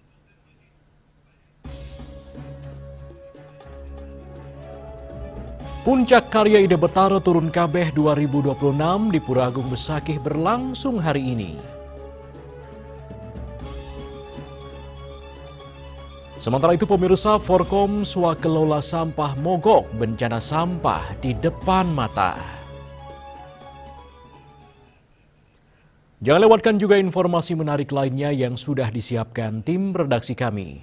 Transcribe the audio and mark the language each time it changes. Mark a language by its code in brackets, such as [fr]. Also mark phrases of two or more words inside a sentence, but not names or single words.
[id] Puncak Karya Ida Betara Turun Kabeh 2026 di Pura Agung Besakih berlangsung hari ini. Sementara itu pemirsa, Forkom swakelola sampah mogok bencana sampah di depan mata. Jangan lewatkan juga informasi menarik lainnya yang sudah disiapkan tim redaksi kami.